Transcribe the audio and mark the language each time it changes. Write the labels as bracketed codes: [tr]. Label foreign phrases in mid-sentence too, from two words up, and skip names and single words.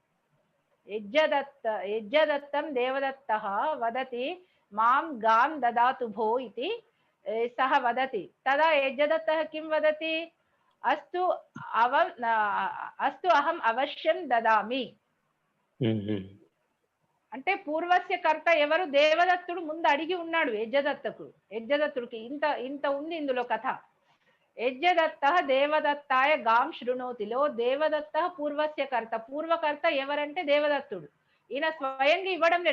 [sa] यज्ञदत्तं देवदत्तः वदति मां गां ददातु भो इति सः वदति. तदा यज्ञदत्तः किं वदति? अस्तु अहम् अवश्यं ददामि. [te] అంటే [sa] పూర్వస్య కర్త [te] ఎవరు? దేవదత్తుడు ముందు అడిగి ఉన్నాడు యజ్ఞదత్తుడికి. ఇంత ఉంది ఇందులో కథ. [sa] యజ్ఞదత్తః దేవదత్తాయ గాం శృణోతిలో దేవదత్తః పూర్వస్య కర్త. [te] పూర్వకర్త ఎవరంటే దేవదత్తుడు. ఈయన స్వయంగా ఇవ్వడం లేదు.